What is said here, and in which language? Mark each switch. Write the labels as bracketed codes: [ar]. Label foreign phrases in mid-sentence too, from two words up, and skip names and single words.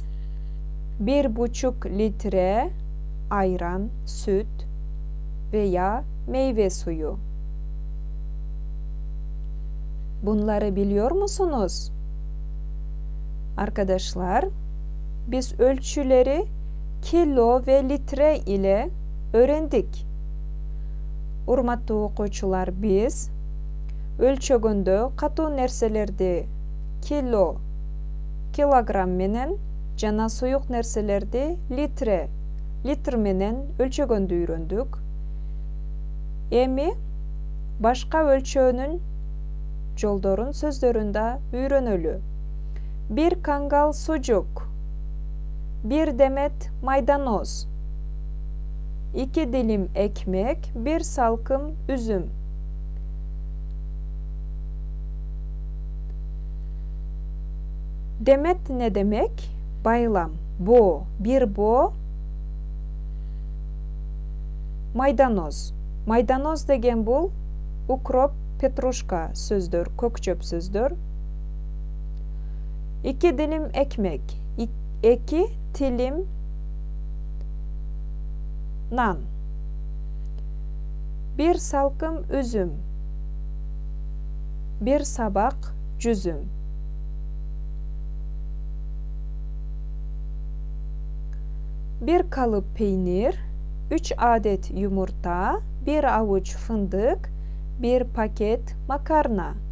[tr] 1,5 litre ayran, süt veya meyve suyu. Bunları biliyor musunuz? Arkadaşlar, biz ölçüleri kilo ve litre ile öğrendik. [ky] Урматтуу окуучулар, biz ölçөгөндө катуу нерселерди kilo, kilogram менен жана суюк нерселерди литр менен өлчөгөндү үйрөндүк. Эми башка өлчөөнүн жолдорун сөздөрүндө үйрөнөлү. [tr] 1 кангал sucuk, 1 demet maydanoz, 2 dilim ekmek, 1 salkım üzüm. Demet ne demek? Baylam. Bo, bir bo maydanoz. [ky] Maydanoz деген бул укроп, петрушка сөздөр, көкчөп сөздөр. [tr] 2 dilim ekmek, 2 dilim nan, 1 salkım üzüm, [ky] 1 сабак жүзүм. [tr] Bir kalıp peynir, 3 adet yumurta, 1 avuç fındık, 1 paket makarna.